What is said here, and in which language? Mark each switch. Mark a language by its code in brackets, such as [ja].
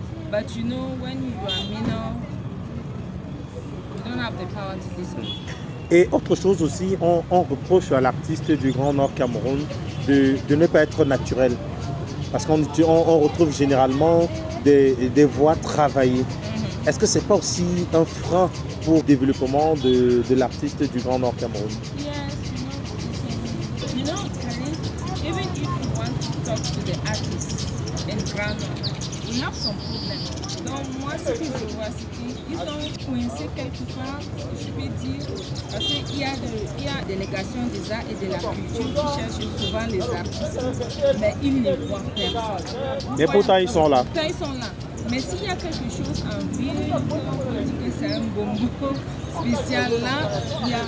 [en] But you know, when you are minor, you don't have the power to listen. [fr] Et autre chose aussi, on reproche à l'artiste du Grand Nord Cameroun de ne pas être naturel. Parce qu'on retrouve généralement des voix travaillées. Est-ce que ce n'est pas aussi un frein pour le développement de l'artiste du Grand Nord Cameroun? [en] Yes, you know, Khalid, even if you want to talk to the artists in Grand Nord, we have some problems. [fr] Donc moi, ce que je vois, c'est qu'ils sont coincés quelque part, je peux dire, parce qu'il y a des délégations des arts et de la culture qui cherchent souvent les artistes, mais ils ne voient personne. Et pourtant, ils sont là. Pourtant, ils sont là. Mais s'il y a quelque chose en ville, on peut dire que c'est un bonbon spécial là,